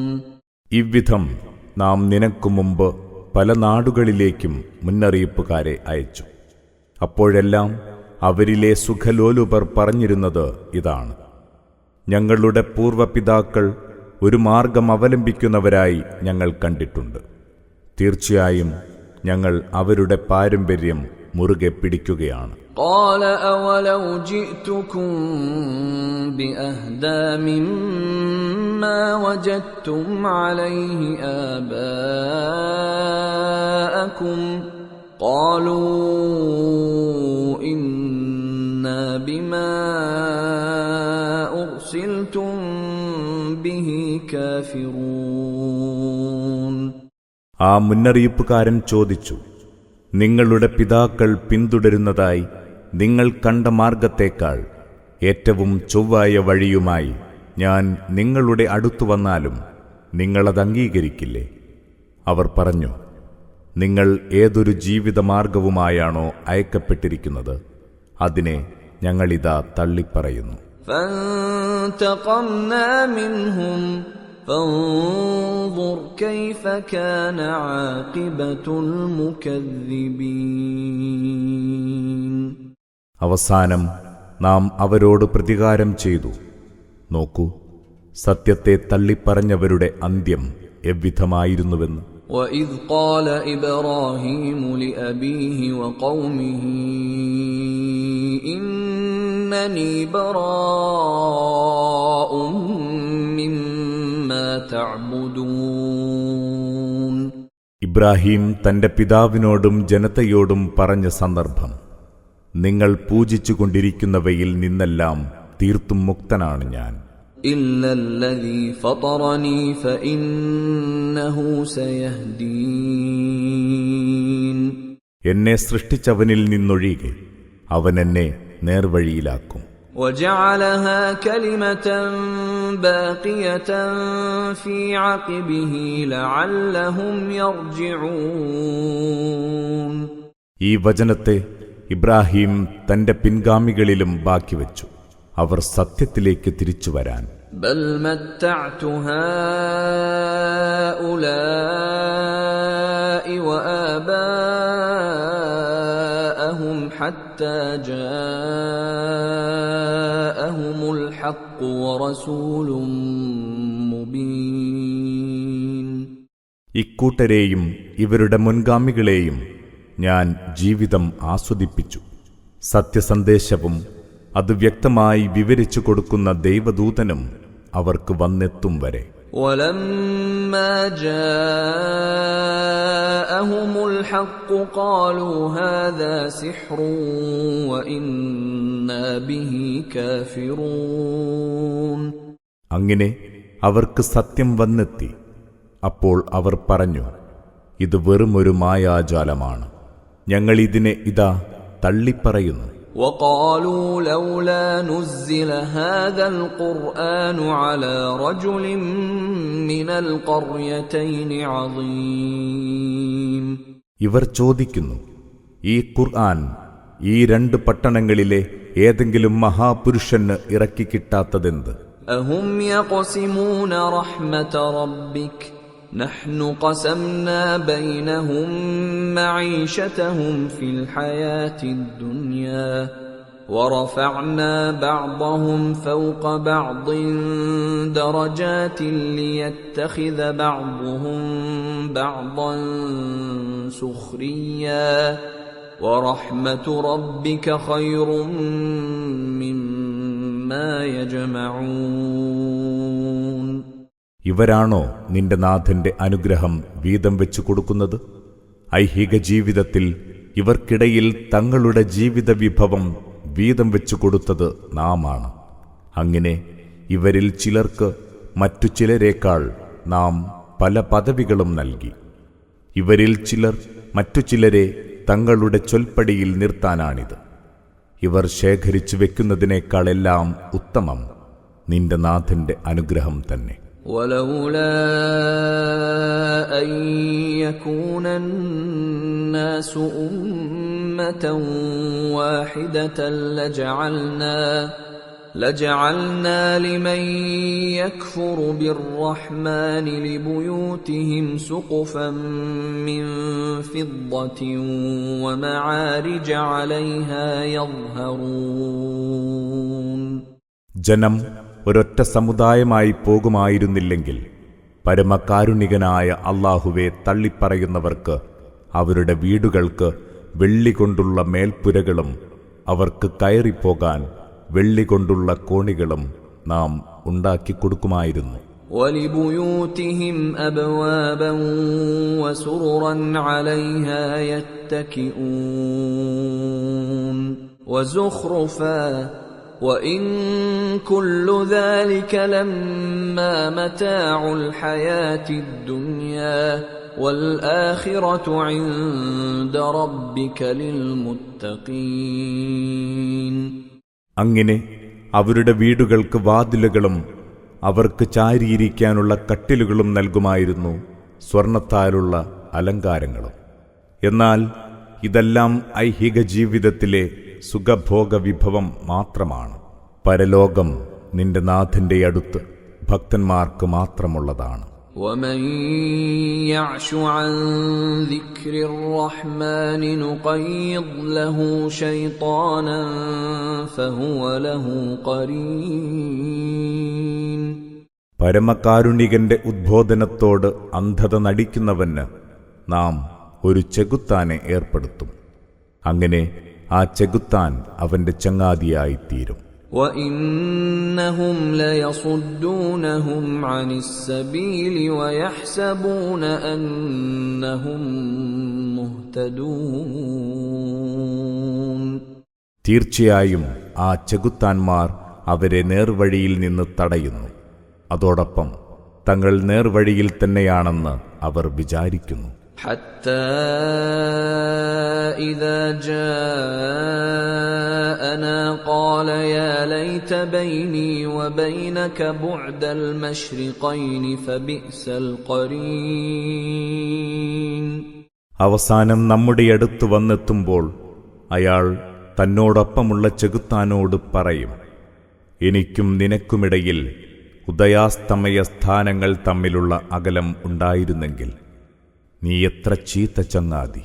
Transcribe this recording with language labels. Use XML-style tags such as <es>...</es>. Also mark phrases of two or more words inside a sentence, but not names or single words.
<ml>ഇவ்വിധം നാം നിനക്കു മുമ്പ് പല നാടുകളിലേക്കും മുന്നറിയിപ്പുകാരെ അയച്ചു. അപ്പോഴെല്ലാം അവരിലെ സുഖലോലുപർ പറഞ്ഞിരുന്നത് ഇതാണ്: ഞങ്ങളുടെ പൂർവപിതാക്കൾ ഒരു മാർഗം അവലംബിക്കുന്നവരായി ഞങ്ങൾ കണ്ടിട്ടുണ്ട്. തീർച്ചയായും ഞങ്ങൾ അവരുടെ പാരമ്പര്യം മുറുകെ പിടിക്കുകയാണ്.</ml> <ar>قال أولو جئتكم بأهدى مما وجدتم عليه آباءكم قالوا إنا بما أرسلتم به كافرون.</ar> <ml>ആ മുന്നറിയിപ്പുകാരൻ ചോദിച്ചു: നിങ്ങളുടെ പിതാക്കൾ പിന്തുടരുന്നതായി നിങ്ങൾ കണ്ട മാർഗത്തേക്കാൾ ഏറ്റവും ചൊവ്വായ വഴിയുമായി ഞാൻ നിങ്ങളുടെ അടുത്തു വന്നാലും നിങ്ങളത് അംഗീകരിക്കില്ലേ? അവർ പറഞ്ഞു: നിങ്ങൾ ഏതൊരു ജീവിതമാർഗവുമായാണോ അയക്കപ്പെട്ടിരിക്കുന്നത് അതിനെ ഞങ്ങളിതാ തള്ളിപ്പറയുന്നു.</ml> <ar>فانتقمنا منهم فانظر كيف كان عاقبة المكذبين.</ar> <ml>അവസാനം നാം അവരോട് പ്രതികാരം ചെയ്തു. നോക്കൂ, സത്യത്തെ തള്ളിപ്പറഞ്ഞവരുടെ അന്ത്യം എവ്വിധമായിരുന്നുവെന്ന്.</ml> <ar>وَإِذْ قَالَ إِبْرَاهِيمُ لِأَبِيهِ وَقَوْمِهِ إِنَّنِي بَرَاءٌ مِّمَّا تَعْبُدُونَ.</ar> <ml>ഇബ്രാഹിം തന്റെ പിതാവിനോടും ജനതയോടും പറഞ്ഞ സന്ദർഭം: നിങ്ങൾ പൂജിച്ചുകൊണ്ടിരിക്കുന്നവയിൽ നിന്നെല്ലാം തീർത്തും മുക്തനാണ് ഞാൻ.</ml> <ar>إِلَّا الَّذِي فَطَرَنِي فَإِنَّهُ سَيَهْدِينِ.</ar> <ml>എന്നെ സൃഷ്ടിച്ചവനിൽ നിന്നൊഴികെ അവൻ എന്നെ നേർവഴിയിലാക്കും.</ml> <ar>وَجَعَلَهَا كَلِمَةً بَاقِيَةً فِي عَقِبِهِ لَعَلَّهُمْ يَرْجِعُونَ.</ar> <ml>ഈ വചനത്തെ ഇബ്രാഹിം തന്റെ പിൻഗാമികളിലും ബാക്കിവെച്ചു, അവർ സത്യത്തിലേക്ക് തിരിച്ചുവരാൻ.</ml> <ar>بل متعت هؤلاء وآباءهم حتى جاءهم الحق ورسول مبين.</ar> <ml>ഇക്കൂട്ടരെയും ഇവരുടെ മുൻഗാമികളെയും ഞാൻ ജീവിതം ആസ്വദിപ്പിച്ചു. സത്യസന്ദേശവും അത് വ്യക്തമായി വിവരിച്ചു കൊടുക്കുന്ന ദൈവദൂതനും അവർക്ക് വന്നെത്തും വരെ.</ml> <ar>وَلَمَّا جَاءَهُمُ الْحَقُّ قَالُوا هَذَا سِحْرٌ وَإِنَّا بِهِ كَافِرُونَ.</ar> <ml>അങ്ങനെ അവർക്ക് സത്യം വന്നെത്തി. അപ്പോൾ അവർ പറഞ്ഞു, ഇത് വെറുമൊരു മായാജാലമാണ്, ഞങ്ങൾ ഇതിനെ ഇതാ തള്ളിപ്പറയുന്നു.</ml> <ar>وَقَالُوا لَوْلَا نُزِّلَ هَذَا الْقُرْآنُ عَلَى رَجُلٍ مِّنَ الْقَرْيَتَيْنِ عَظِيمٍ.</ar> <ml>ഇവർ ചോദിക്കുന്നു, ഈ ഖുർആൻ ഈ രണ്ട് പട്ടണങ്ങളിലെ ഏതെങ്കിലും മഹാപുരുഷന് ഇറക്കിക്കിട്ടാത്തതെന്ത്?</ml> <ar>أَهُمْ يَقْسِمُونَ رَحْمَةَ رَبِّكَ نحن قسمنا بينهم معيشتهم في الحياة الدنيا ورفعنا بعضهم فوق بعض درجات ليتخذ بعضهم بعضا سخريا ورحمة ربك خير مما يجمعون.</ar> <ml>ഇവരാണോ നിന്റെ നാഥന്റെ അനുഗ്രഹം വീതം വെച്ചു കൊടുക്കുന്നത്? ഐഹിക ജീവിതത്തിൽ ഇവർക്കിടയിൽ തങ്ങളുടെ ജീവിത വിഭവം വീതം വെച്ചു കൊടുത്തത് നാമാണ്. അങ്ങനെ ഇവരിൽ ചിലർക്ക് മറ്റു ചിലരേക്കാൾ നാം പല പദവികളും നൽകി. ഇവരിൽ ചിലർ മറ്റു ചിലരെ തങ്ങളുടെ ചൊൽപ്പടിയിൽ നിർത്താനാണിത്. ഇവർ ശേഖരിച്ചു വെക്കുന്നതിനേക്കാളെല്ലാം ഉത്തമം നിന്റെ നാഥന്റെ അനുഗ്രഹം തന്നെ.</ml> <ar>ولولا أن يكون الناس أمة واحدة لجعلنا لمن يكفر بالرحمن لبيوتهم سقفا من فضة ومعارج عليها يظهرون.</ar> <ml>ജനം ഒരൊറ്റ സമുദായമായി പോകുമായിരുന്നില്ലെങ്കിൽ പരമകാരുണികനായ അല്ലാഹുവെ തള്ളിപ്പറയുന്നവർക്ക് അവരുടെ വീടുകൾക്ക് വെള്ളികൊണ്ടുള്ള മേൽപ്പുരകളും അവർക്ക് കയറിപ്പോകാൻ വെള്ളികൊണ്ടുള്ള കോണികളും നാം ഉണ്ടാക്കിക്കൊടുക്കുമായിരുന്നു.</ml> <ar>وَلِبُيُوتِهِمْ أَبْوَابًا وَسُرُرًا عَلَيْهَا يَتَّكِئُونَ وَزُخْرُفًا وَإِن كُلُّ ذَلِكَ لَمَّا مَتَاعُ الْحَيَاةِ الدُّنْيَا وَالْآخِرَةُ عِندَ رَبِّكَ لِلْمُتَّقِينَ.</ar> <ml>അങ്ങനെ അവരുടെ വീടുകൾക്ക് വാതിലുകളും അവർക്ക് ചാരിയിരിക്കാനുള്ള കട്ടിലുകളും നൽകുമായിരുന്നു, സ്വർണത്താലുള്ള അലങ്കാരങ്ങളും. എന്നാൽ ഇതെല്ലാം ഐഹിക ജീവിതത്തിലെ സുഖഭോഗ വിഭവം മാത്രമാണ്. പരലോകം നിന്റെ നാഥന്റെ അടുത്ത് ഭക്തന്മാർക്ക് മാത്രമുള്ളതാണ്.</ml> <ar>وَمَن يَعْشُ عَن ذِكْرِ الرَّحْمَنِ نُقَيِّضْ لَهُ شَيْطَانًا فَهُوَ لَهُ قَرِينٌ.</ar> <ml>പരമകാരുണികന്റെ ഉദ്ബോധനത്തോട് അന്ധത നടിക്കുന്നവന് നാം ഒരു ചെകുത്താനെ ഏർപ്പെടുത്തും. അങ്ങനെ ആ ചെകുത്താൻ അവന്റെ ചങ്ങാതിയായിത്തീരും.</ml> <ar>وَإِنَّهُمْ لَيَصُدُّونَهُمْ عَنِ السَّبِيلِ وَيَحْسَبُونَ أَنَّهُمْ مُهْتَدُونَ.</ar> <ml>തീർച്ചയായും ആ ചെകുത്താന്മാർ അവരെ നേർവഴിയിൽ നിന്ന് തടയുന്നു. അതോടൊപ്പം തങ്ങൾ നേർവഴിയിൽ തന്നെയാണെന്ന് അവർ വിചാരിക്കുന്നു.</ml> <ar>حتى إذا جاءنا قال يا ليت بيني وبينك بعد المشرقين فبئس القرين.</ar> <ml>അവസാനം നമ്മുടെ അടുത്ത് വന്നെത്തുമ്പോൾ അയാൾ തന്നോടൊപ്പമുള്ള ചെകുത്താനോട് പറയും, എനിക്കും നിനക്കുമിടയിൽ ഉദയാസ്തമയ സ്ഥാനങ്ങൾ തമ്മിലുള്ള അകലം ഉണ്ടായിരുന്നെങ്കിൽ നീ എത്ര ചീത്ത ചങ്ങാതി.</ml>